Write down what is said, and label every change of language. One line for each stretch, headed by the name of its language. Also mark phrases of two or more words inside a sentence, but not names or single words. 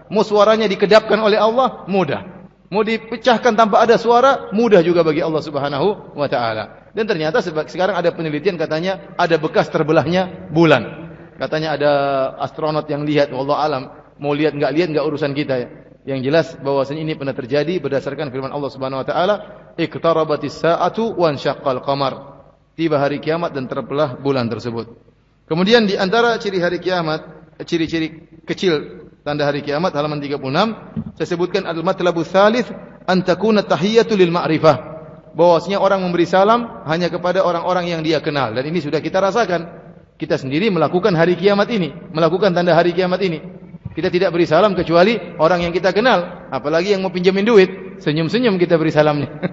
Indonesian: Mau suaranya dikedapkan oleh Allah, mudah. Mau dipecahkan tanpa ada suara, mudah juga bagi Allah
Arabic: سبحانه وتعالى.
Indonesian: Dan ternyata sekarang ada penelitian katanya ada bekas terbelahnya bulan. Katanya ada astronot yang lihat,
Arabic: والله أعلم,
Indonesian: mau lihat enggak urusan kita ya. Yang jelas bahwasanya ini pernah terjadi berdasarkan firman Allah
Arabic: سبحانه وتعالى, "اقتربت الساعة وانشق القمر."
Indonesian: Tiba hari kiamat dan terbelah bulan tersebut. Kemudian di antara ciri hari kiamat, ciri-ciri kecil tanda hari kiamat halaman 36, saya sebutkan
Arabic: المطلب الثالث أن تكون التحية للمعرفة.
Indonesian: Bahwasanya orang memberi salam hanya kepada orang-orang yang dia kenal, dan ini sudah kita rasakan. Kita sendiri melakukan hari kiamat ini, melakukan tanda hari kiamat ini. Kita tidak beri salam kecuali orang yang kita kenal, apalagi yang mau pinjamin duit, senyum-senyum kita beri salamnya.